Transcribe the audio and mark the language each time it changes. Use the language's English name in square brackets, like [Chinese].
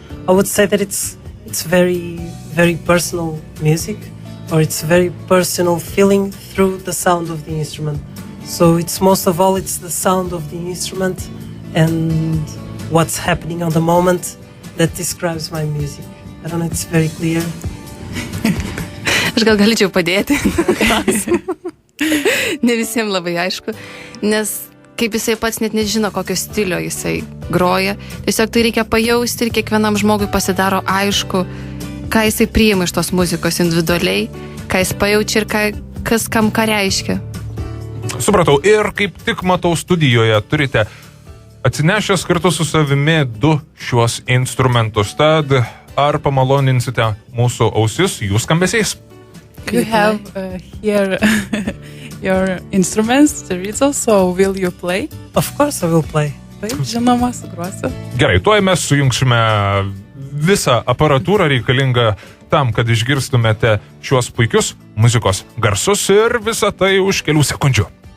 [English] I would say that it's very, very personal music, or it's very personal feeling through the sound of the instrument. So it's most of all, it's the sound of the instrument and what's happening on the moment that describes my music. I don't know, it's very clear. [Lithuanian] Aš gal galėčiau padėti. Ne visiems labai aišku, nes kaip jisai pats net nežino, kokio stilio jisai groja. Tiesiog tai reikia pajausti ir kiekvienam žmogui pasidaro aišku, ką jisai priima iš tos muzikos individualiai, ką jis pajaučia ir kas kam ką reiškia. Supratau, ir kaip tik matau studijoje turite atsinešęs kartu su savimi 2 šiuos instrumentus. Tad ar pamaloninsite mūsų ausis jų skambesiais? [English] You have here your instruments, chorizo, so will you play? Of course I will play. [Lithuanian] Taip, žinoma, sugrosiu. Gerai, tuoj mes sujungsime visą aparatūrą reikalingą tam, kad išgirstumėte šiuos puikius muzikos garsus ir visą tai už kelių sekundžių.